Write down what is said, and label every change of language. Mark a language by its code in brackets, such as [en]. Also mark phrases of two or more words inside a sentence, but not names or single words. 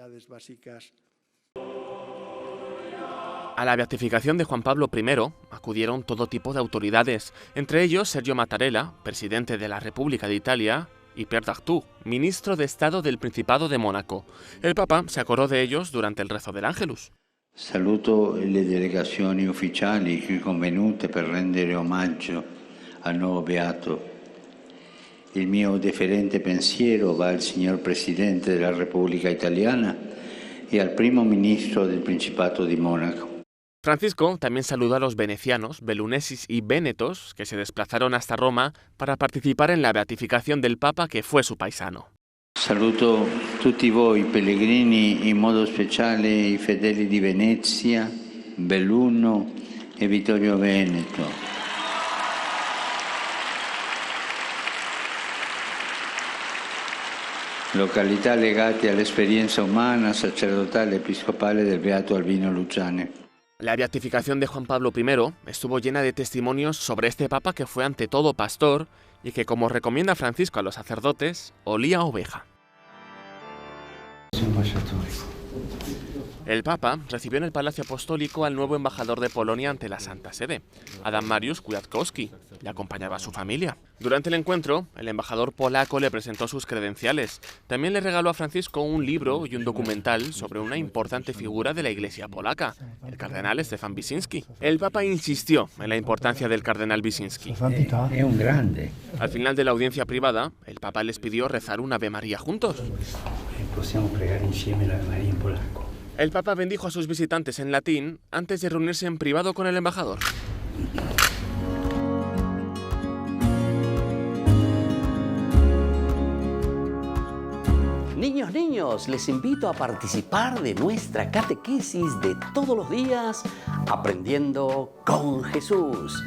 [es] A la beatificación de Juan Pablo I acudieron todo tipo de autoridades, entre ellos Sergio Mattarella, presidente de la República de Italia, y Pierre d'Artoux, ministro de Estado del Principado de Mónaco. El Papa se acordó de ellos durante el rezo del Ángelus. [it] Saluto le delegazioni ufficiali qui convenute per rendere omaggio al nuovo beato. Il mio deferente pensiero va al signor Presidente della Repubblica Italiana e al primo ministro del Principato di Mónaco. [es] Francisco también saludó a los venecianos, belunesis y vénetos que se desplazaron hasta Roma para participar en la beatificación del Papa, que fue su paisano. [it] Saluto tutti voi pellegrini, in modo speciale i fedeli di Venezia, Belluno e Vittorio Veneto. Località legate all'esperienza umana, sacerdotale e episcopale del beato Albino Luciani. [es] La beatificación de Juan Pablo I estuvo llena de testimonios sobre este Papa que fue ante todo pastor y que, como recomienda Francisco a los sacerdotes, olía a oveja. El Papa recibió en el Palacio Apostólico al nuevo embajador de Polonia ante la Santa Sede, Adam Mariusz Kwiatkowski. Le acompañaba a su familia. Durante el encuentro, el embajador polaco le presentó sus credenciales. También le regaló a Francisco un libro y un documental sobre una importante figura de la Iglesia polaca, el cardenal Stefan Wyszynski. El Papa insistió en la importancia del cardenal Wyszynski. Es un grande. Al final de la audiencia privada, el Papa les pidió rezar un Ave María juntos. [it] Possiamo pregare insieme l'Ave Maria in polacco. [es] El Papa bendijo a sus visitantes en latín antes de reunirse en privado con el embajador. Niños, les invito a participar de nuestra catequesis de todos los días, Aprendiendo con Jesús.